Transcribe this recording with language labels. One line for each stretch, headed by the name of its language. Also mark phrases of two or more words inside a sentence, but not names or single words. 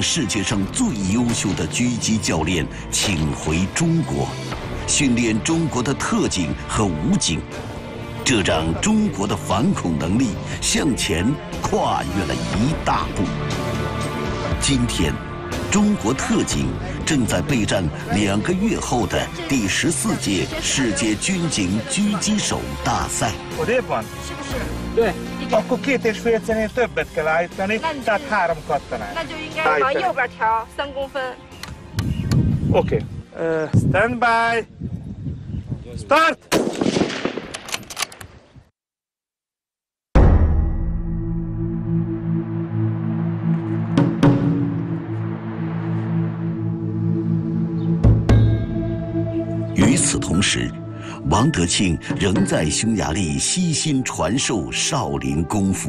Chinese: 世界上最优秀的狙击教练请回中国，训练中国的特警和武警，这让中国的反恐能力向前跨越了一大步。今天，中国特警正在备战2个月后的第14届世界军警狙击手大赛。
Hungarian: 对。Akkor 2,5 cm többet kell állítani, tehát 3 kattanát.
Chinese: 那就应该往右边调3公分。
English: Okay. Stand by. Start.
Chinese: 与此同时，王德庆仍在匈牙利悉心传授少林功夫。